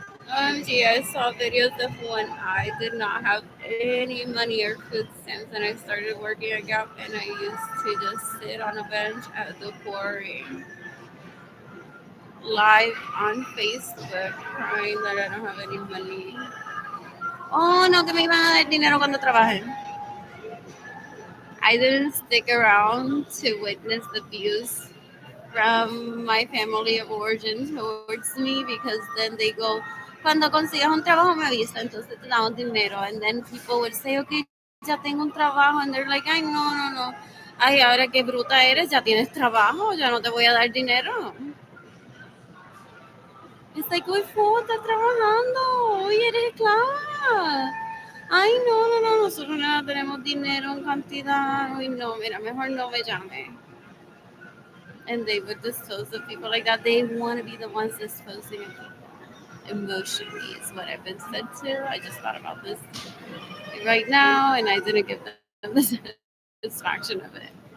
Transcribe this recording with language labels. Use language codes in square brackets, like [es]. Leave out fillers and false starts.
[en] OMG, I saw videos of when I did not have any money or food stamps, and I started working at Gap, and I used to just sit on a bench at the quarry live on Facebook crying that I don't have any money. [es] Oh, no, que me iban a dar dinero cuando trabajen. [en] I didn't stick around to witness the abuse from my family of origin towards me because then they go, [es] cuando consigas un trabajo me avisa, entonces te damos dinero. [en] And then people would say, okay, [es] ya tengo un trabajo. [en] And they're like, ay, no. [es] Ay, ahora qué bruta eres, ya tienes trabajo, ya no te voy a dar dinero. [en] It's like, [es] uy, estás trabajando, uy, eres esclava. Ay, no, nosotros no tenemos dinero en cantidad. Uy, no, mira, mejor no me llame. [en] And they would dispose of people like that. They want to be the ones disposing of people emotionally, is what I've been said to. I just thought about this right now, and I didn't give them the satisfaction of it.